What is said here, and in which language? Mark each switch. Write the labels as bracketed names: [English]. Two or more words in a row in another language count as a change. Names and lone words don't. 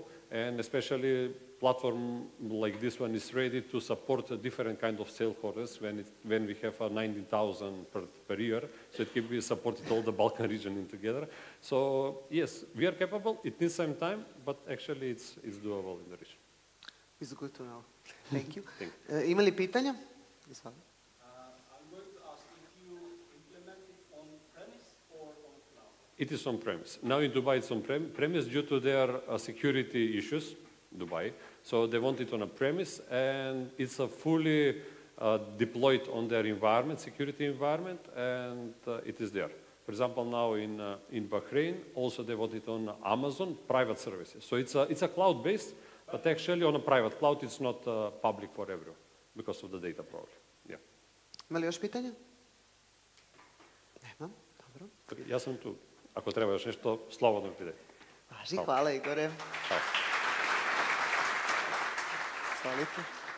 [English] And especially platform like this one is ready to support a different kind of stakeholders when we have 19,000 per year. So it can be supported all the Balkan region together. So yes, we are capable. It needs some time, but actually it's doable in the region. It's good to know. Thank you. Thank you. [Serbian] Ima li pitanja? [English] It is on-premise. Now in Dubai it's on-premise due to their security issues, Dubai. So they want it on a premise, and it's a fully deployed on their environment, security environment, and it is there. For example, now in Bahrain, also they want it on Amazon, private services. So it's a cloud-based, but actually on a private cloud, it's not public for everyone because of the data problem. Yeah. [Serbian] Ima li još pitanja? Nemam, dobro. Ja sam tu. Ako treba još nešto, slobodno pridajte. Važi, hvala Igore. Hvala. Izvolite.